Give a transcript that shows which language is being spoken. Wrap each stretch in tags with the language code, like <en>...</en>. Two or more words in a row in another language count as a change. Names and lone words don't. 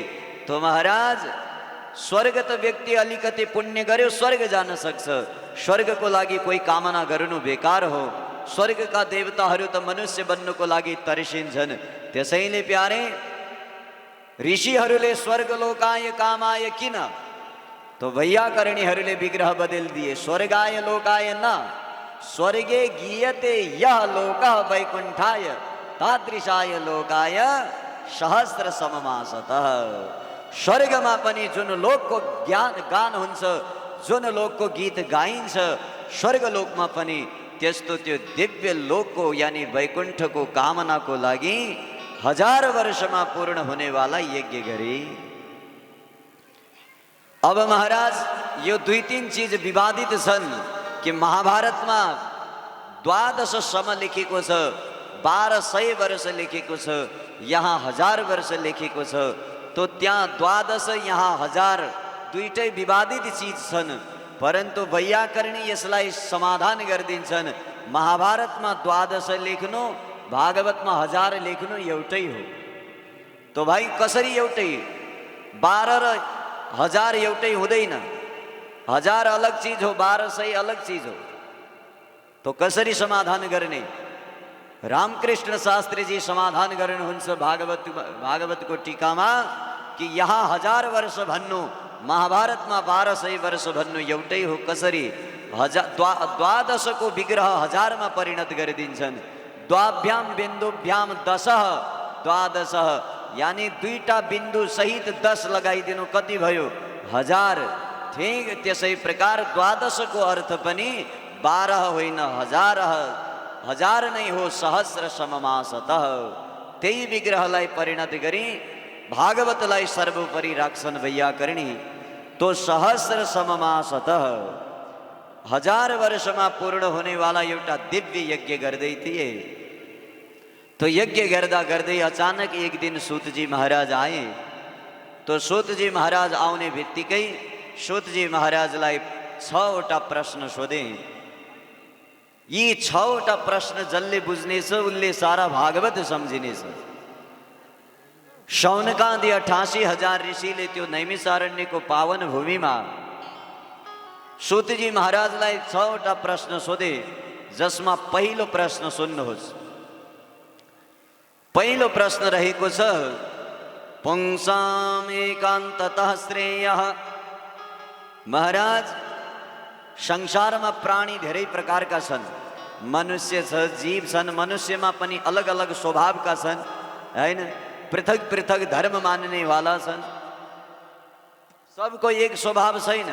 <ne>तो महाराज स्वर्ग त व्यक्ति अलिकति पुण्य गर्यो स्वर्ग जान सक्छ, स्वर्ग को लागि कोही कामना गर्नु बेकार हो। स्वर्ग का देवताहरू त मनुष्य बन्नुको लागि तर्सिन्छन्। त्यसैले प्यारे ऋषिहरूले</ne> <sa>स्वर्ग लोकाय कामाय</sa> <ne>किन?</ne> <hi>तो वैयाकरणीहरूले विग्रह बदल दिए।</hi> <sa>स्वर्गाय लोकाय न, स्वर्गे गीयते यह लोकः वैकुण्ठाय तादृशाय लोकाय सहस्र सममासतः।</sa> <ne>स्वर्गमा पनि जुन लोकको ज्ञान गान हुन्छ, जुन लोकको गीत गाइन्छ, स्वर्ग लोकमा पनि त्यस्तो त्यो दिव्य लोकको यानी वैकुण्ठको कामनाको लागि 1000 वर्षमा</ne> <hi>पूर्ण होने वाला</hi> <ne>यज्ञ गरे। अब महाराज यो 2-3 चीज विवादित छन् कि महाभारतमा 12 सम लेखेको छ, 1200 वर्ष लेखेको छ, यहाँ 1000 वर्ष लेखेको छ। तो त्यहाँ 12 यहाँ 1000 दुईटै विवादित चीज छन्। परन्तु वैयाकरणी यसलाई समाधान गरिदिन्छन्। महाभारतमा 12 लेख्नु, भागवतमा 1000 लेख्नु एउटै हो। तो भाइ कसरी एउटै? 12 र 1000 एउटै हुँदैन। 1000 अलग चीज हो, 1200 अलग चीज हो। तो कसरी समाधान गर्ने? रामकृष्ण शास्त्री जी समाधान गर्नुहुन्छ भागवत को टीकामा कि यहाँ 1000 वर्ष भन्नु, महाभारत में 1200 वर्ष भन्नु एउटै हो। कसरी? 12 को विग्रह 1000 में परिणत गरिदिन्छन्।</ne> <sa>द्वाभ्याम बिन्दुभ्याम 10 12</sa> <ne>यानी दुईटा बिन्दु सहित 10 लगाइदिनु, कति भयो? 1000। ठीक त्यसै प्रकार 12 को अर्थ पनि 12 होइन 1000 1000 नै हो,</ne> <sa>सहस्र सममासतः।</sa> <ne>त्यही विग्रहलाई परिणत गरी भागवतलाई सर्वोपरि राख्छन् वैयाकरणी। तो</ne> <sa>सहस्र सममासतः</sa> <ne>1000 वर्षमा</ne> <hi>पूर्ण होने वाला</hi> <ne>एउटा दिव्य यज्ञ गर्दै थिए। तो यज्ञ गर्दा गर्दै अचानक</ne> <hi>एक दिन सूतजी महाराज आए।</hi> <ne>तो सूतजी महाराज आउने बित्तिकै सूतजी महाराजलाई 6वटा प्रश्न सोधे। यी 6वटा प्रश्न जसले बुझ्नेछ उसले सारा भागवत सम्झिनेछ। शौनकादि 88,000 ऋषिले त्यो नैमिषारण्यको पावन भूमिमा सूतजी महाराजलाई 6वटा प्रश्न सोधे, जसमा पहिलो प्रश्न सुन्नुहोस्। पहिलो प्रश्न रहेको छ,</ne> <sa>पुंसाम एकान्ततः श्रेयः।</sa> <ne>महाराज, संसारमा प्राणी धेरै प्रकारका छन्। मनुष्य छ, जीव छन्, मनुष्यमा पनि अलग अलग स्वभावका छन् हैन। पृथक पृथक धर्म मान्ने वाला छन्, सबको एक स्वभाव छैन।</ne>